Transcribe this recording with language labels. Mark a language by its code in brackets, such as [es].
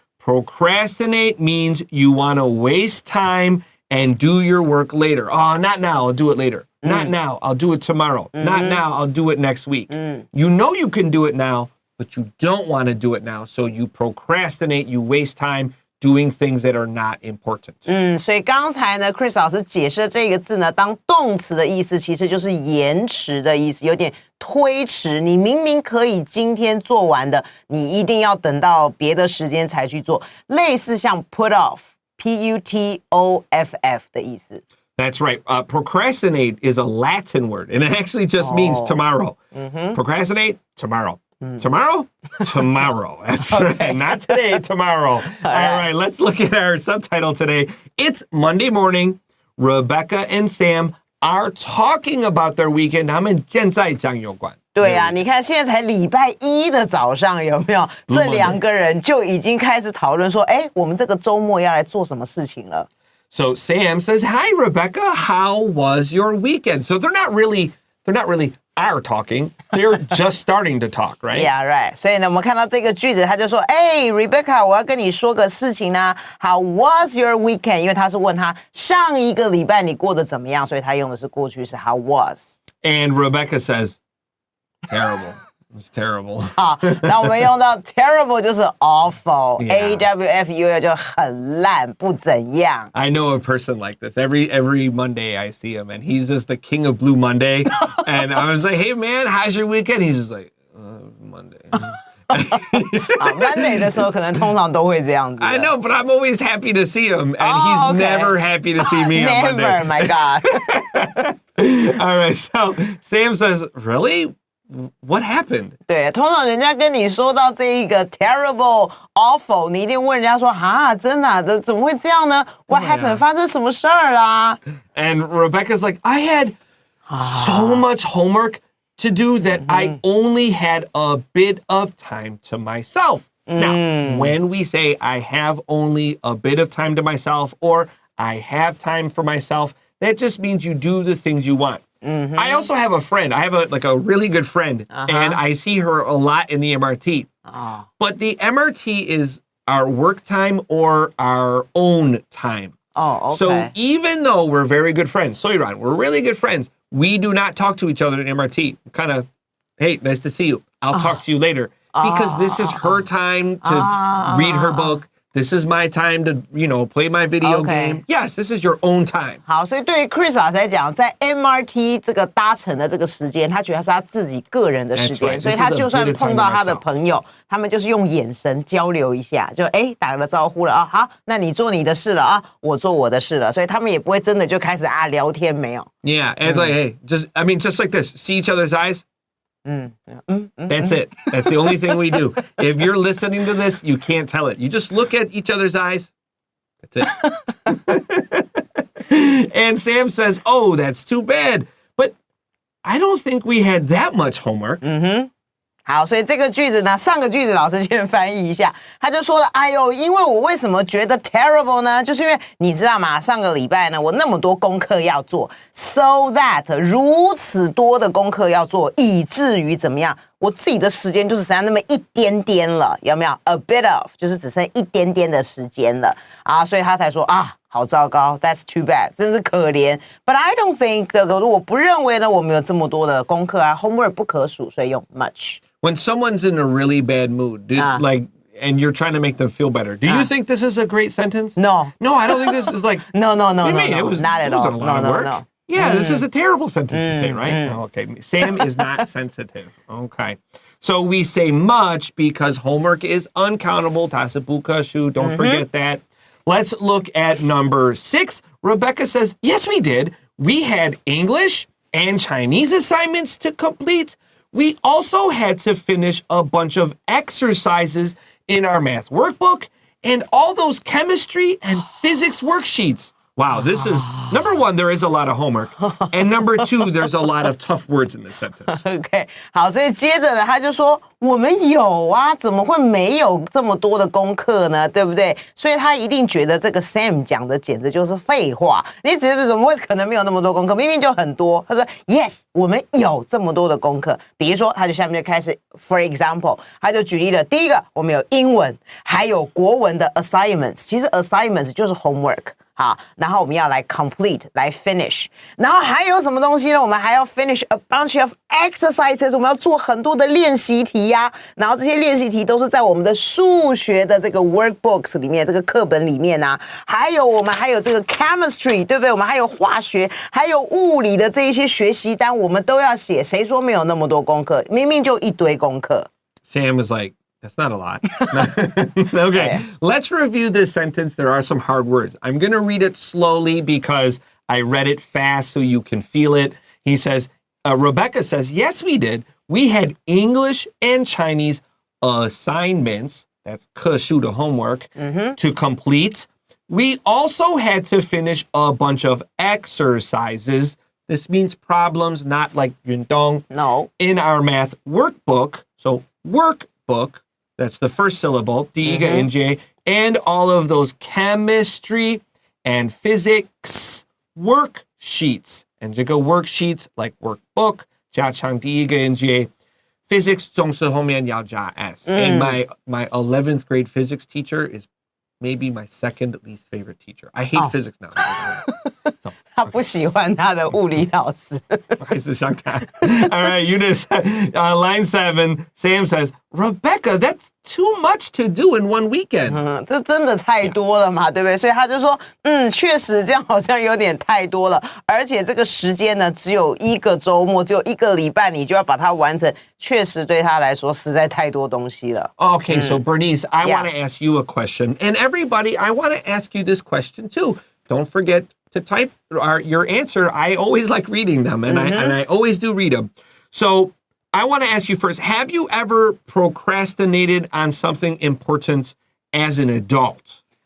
[en] Procrastinate means you want to waste time and do your work later. Oh, not now, I'll do it later. Not now, I'll do it tomorrow. Not now, I'll do it next week. You know you can do it now, but you don't want to do it now. So you procrastinate, you waste time doing things that are not important. [zh] 所以刚才呢 Chris 老师解释这个字呢，当动词的意思其实就是延迟的意思，有点推迟。你明明可以今天做完的，你一定要等到别的时间才去做，类似像 [en] put off, [zh] P-U-T-O-F-F 的意思。 [en] That's right. Procrastinate is a Latin word, and it actually just means tomorrow. Procrastinate, tomorrow. Tomorrow? Tomorrow. That's right. Not today, tomorrow. All right, let's look at our subtitle today. It's Monday morning. Rebecca and Sam are talking about their weekend. [zh] 他们现在讲有关。对啊，你看现在才礼拜一的早上，有没有？这两个人就已经开始讨论说，哎，我们这个周末要来做什么事情了。 [en] So Sam says, "Hi, Rebecca. How was your weekend?" So they're not really are talking. They're just starting to talk, right? Yeah, right. [zh] 所以呢，我们看到这个句子，他就说：“哎 ，Rebecca， 我要跟你说个事情呢。 [en] How was your weekend？” [zh] 因为他是问他上一个礼拜你过得怎么样，所以他用的是过去式 How was。 [en] And Rebecca says, "Terrible. It was terrible." [zh] 好，那我们用到 terrible 就是 awful, [en] Yeah. [zh] A-W-F-U-L 就很烂，不怎样。 [en] I know a person like this. Every Monday I see him, and he's just the king of Blue Monday. And I was like, "Hey man, how's your weekend?" He's just like, "Monday." [zh] Monday 的时候可能通常都会这样子。 [en] I know, but I'm always happy to see him, and he's okay. never happy to see me on Monday. Never, my God. All right, so Sam says, really? What happened? [zh] 对，通常人家跟你说到这一个 terrible, awful， 你一定问人家说，哈，真的啊，怎么会这样呢？ [en] What happened？ [zh] 发生什么事儿啦？ [en] And Rebecca's like, I had so much homework to do that I only had a bit of time to myself. Now, when we say I have only a bit of time to myself or I have time for myself, that just means you do the things you want. I also have a friend. I have a really good friend, and I see her a lot in the MRT. But the MRT is our work time or our own time. Oh, okay. So even though we're very good friends, Soiran, we're really good friends, we do not talk to each other in MRT. Kind of, hey, nice to see you. I'll talk to you later. Because this is her time to read her book. This is my time to, play my video game. Yes, this is your own time. [zh] 好，所以对于 Chris 来讲，在 MRT 这个搭乘的这个时间，他觉得是他自己个人的时间， [en] That's right. [zh] 所以他就算碰到他的朋友，他们就是用眼神交流一下，就打个招呼了啊，好，那你做你的事了啊，我做我的事了，所以他们也不会真的就开始聊天，没有。 [en] Yeah, and it's like, hey, just like this, see each other's eyes. That's it. That's the only thing we do. If you're listening to this, you can't tell it. You just look at each other's eyes. That's it. And Sam says, oh, that's too bad. But I don't think we had that much homework. [zh] 好，所以这个句子呢，上个句子老师先翻译一下，他就说了，哎呦，因为我为什么觉得 terrible 呢？就是因为你知道吗？上个礼拜呢，我那么多功课要做 ， [en] so that [zh] 如此多的功课要做，以至于怎么样？我自己的时间就只剩下那么一点点了，有没有 ？A bit of 就是只剩一点点的时间了啊，所以他才说啊。好糟糕 ， [en] That's too bad， [zh] 真是可怜。 [en] But I don't think [zh] 我不认为呢，我们有这么多的功课啊 ，homework 不可数，所以用 much。 [en] When someone's in a really bad mood, and you're trying to make them feel better, do you think this is a great sentence? No. No, I don't think this is like. No, it was not at all. It wasn't a lot of work. No. Yeah, this is a terrible sentence to say, right? Oh, okay, Sam is not sensitive. Okay. So we say much because homework is uncountable. [zh] 它是不可数. [en] Don't forget that. Let's look at number 6. Rebecca says, yes, we did. We had English and Chinese assignments to complete. We also had to finish a bunch of exercises in our math workbook and all those chemistry and physics worksheets. Wow, this is, number 1, there is a lot of homework. And number 2, there's a lot of tough words in this sentence. [zh] OK， 好，所以接着呢，他就说我们有啊，怎么会没有这么多的功课呢？对不对？所以他一定觉得这个 Sam 讲的简直就是废话。你觉得怎么会可能没有那么多功课？明明就很多。他说 Yes， 我们有这么多的功课。比如说，他就下面就开始 [en] For example， [zh] 他就举例了。第一个，我们有英文，还有国文的 assignments。其实 assignments 就是 homework。好，然后我们要来 complete， 来 finish， 然后还有什么东西呢？我们还要 [en] finish a bunch of exercises， [zh] 我们要做很多的练习题呀。然后这些练习题都是在我们的数学的这个 workbooks 里面，这个课本里面啊。还有我们还有这个 chemistry， 对不对？我们还有化学，还有物理的这一些学习单，我们都要写。谁说没有那么多功课？明明就一堆功课。 [en] Sam was like, that's not a lot. Okay, let's review this sentence. There are some hard words. I'm going to read it slowly because I read it fast so you can feel it. He says, Rebecca says, yes, we did. We had English and Chinese assignments, that's [zh] 课书的 [en] homework, to complete. We also had to finish a bunch of exercises. This means problems, not like [zh] 运动. [en] No. In our math workbook. So workbook. That's the first syllable, [zh] 第一个音节, [en] and all of those chemistry and physics worksheets. [zh] And 这个 worksheets, [en] like workbook, [zh] 加上第一个音节, physics 总是后面要加 s. [en] And my 11th grade physics teacher is maybe my second least favorite teacher. I hate physics now. So [zh] 他不喜欢他的物理老师。还是想他。 [en] All right, Eunice, line 7, Sam says, Rebecca, that's too much to do in one weekend. [zh] 这真的太多了嘛，对不对？所以他就说，确实这样好像有点太多了，而且这个时间呢，只有一个周末，只有一个礼拜，你就要把它完成，确实对他来说实在太多东西了。 [en] Okay, so Bernice, I want to ask you a question, and everybody, I want to ask you this question too. Don't forget to type your answer. I always like reading them, and I always do read them. So I want to ask you first, have you ever procrastinated on something important as an adult?